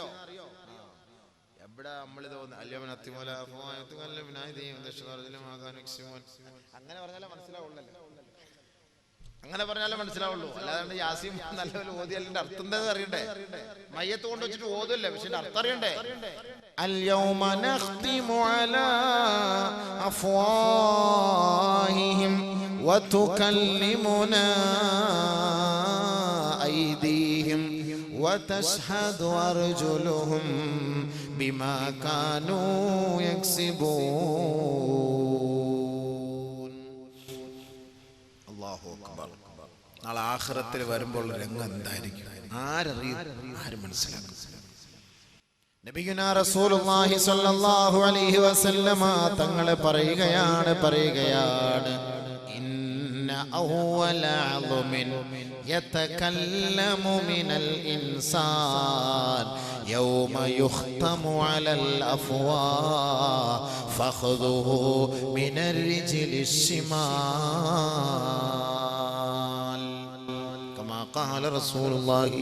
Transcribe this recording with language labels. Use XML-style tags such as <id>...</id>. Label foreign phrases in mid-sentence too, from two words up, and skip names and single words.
<ml>എവിടെ നമ്മളിത് അങ്ങനെ പറഞ്ഞാലേ മനസ്സിലാവുള്ളൂ. അല്ലാതെ യാസീൻ നല്ലപോലെ ഓതിയതിന്റെ അർത്ഥം എന്താണെന്ന് അറിയണ്ടേ? മയ്യത്ത് കൊണ്ട് വെച്ചിട്ട് ഓതല്ലേ, പക്ഷെ അർത്ഥം അറിയണ്ടേ?</ml> <ar>اليوم نختم على أفواههم وتكلمنا أيديهم وتشهد أرجلهم بما كانوا يكسبون. الله أكبر.</ar> <ml>നാളെ ആഖിറത്തിൽ വരുമ്പോൾ രംഗം എന്തായിരിക്കും ആരറിയും? ആരും മനസ്സിലാക്കും.</ml> <ar>نبينا رسول الله صلى الله عليه وسلم</ar> <ml>തങ്ങളെ പറയുകയാണ്</ml> <ar>إن أول عظم يتكلم من الإنسان يوم يختم على الأفواه فخذه من الرجل الشمال كما قال رسول الله.</ar>